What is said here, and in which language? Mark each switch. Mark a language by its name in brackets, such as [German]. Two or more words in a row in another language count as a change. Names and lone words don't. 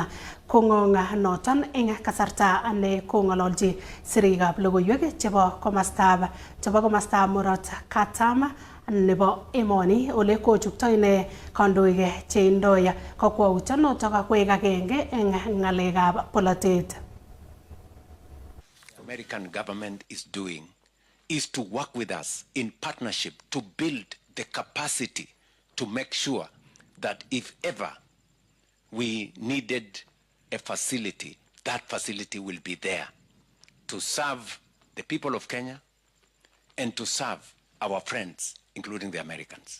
[Kalenjin] Kongonga noton eng kasarta ne kongololji sirikab logoiwek chebo komostab Murot Katam nebo emoni ole kochukto ine kandoik che indoi kakwautyonoto kakwek agenge eng ngalekab polatet. [English] American government is doing is to work with us in partnership to build the capacity to make sure that if ever we needed a facility, that facility will be there to serve the people of Kenya and to serve our friends, including the Americans.